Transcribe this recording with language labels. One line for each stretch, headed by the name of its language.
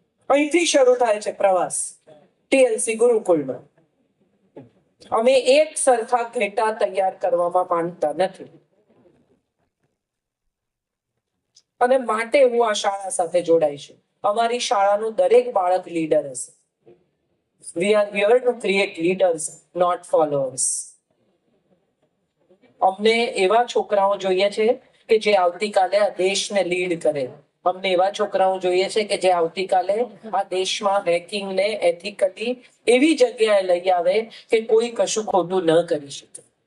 Gujarati: અહીંથી શરૂ થાય છે પ્રવાસ TLC ગુરુકુળમાં. અમે એક સરખા ઘેટા તૈયાર કરવામાં માંગતા નથી, અને માટે હું આ શાળા સાથે જોડાઈ છું. અમારી શાળાનું દરેક બાળક લીડર હશે.
English: We are here to create leaders, not followers.
Gujarati: અમને એવા છોકરાઓ જોઈએ છે કે જે આવતીકાલે આ દેશને લીડ કરે. અમને એવા છોકરાઓ જોઈએ છે કે જે આવતીકાલે આ દેશમાં હેકિંગને એથિકલી એવી જગ્યાએ લઈ આવે કે કોઈ કશું ખોટું ન કરી શકે.